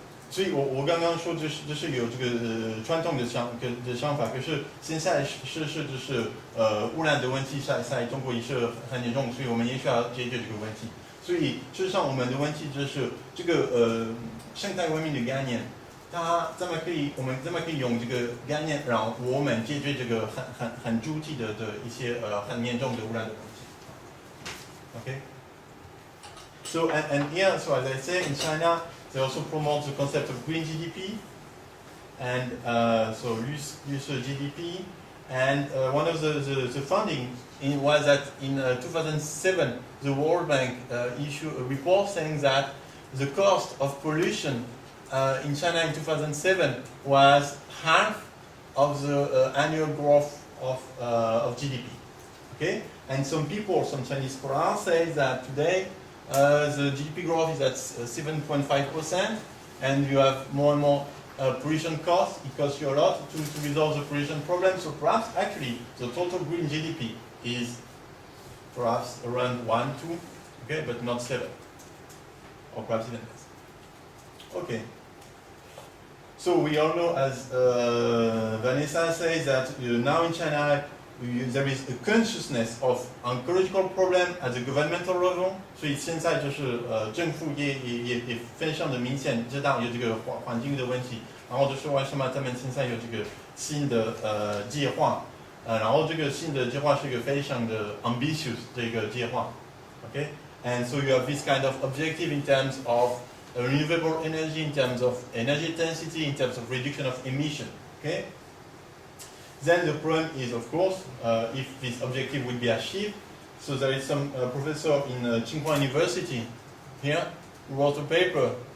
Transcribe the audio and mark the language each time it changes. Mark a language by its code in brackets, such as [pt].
[zh] 所以我刚刚说就是有这个传统的想法，可是现在就是污染的问题在中国也是很严重，所以我们也需要解决这个问题。所以事实上我们的问题就是这个生态文明的概念，我们怎么可以用这个概念让我们解决这个很具体的一些很严重的污染的问题。 [en] Okay. So and here, so as I say, in China, they also promote the concept of green GDP, and so use GDP. And one of the funding was that in 2007, the World Bank issued a report saying that the cost of pollution in China in 2007 was half of the annual growth of GDP. Okay, and some Chinese scholars say that today the GDP growth is at 7.5%, and you have more and more pollution costs. It costs you a lot to resolve the pollution problem. So perhaps actually the total green GDP is perhaps around 1, 2, okay, but not 7, or perhaps even less. Okay. So we all know, as Vanessa says, that now in China there is a consciousness of ecological problem at the governmental level. [zh] 所以现在就是政府也非常的明显知道有这个环境的问题，然后就是为什么他们现在有这个新的计划，然后这个新的计划是一个非常的 ambitious 这个计划。 [en] Okay, and so you have this kind of objective in terms of renewable energy, in terms of energy intensity, in terms of reduction of emission. Okay. Then the problem is, of course, if this objective will be achieved. So there is some professor in Tsinghua University here who wrote a paper.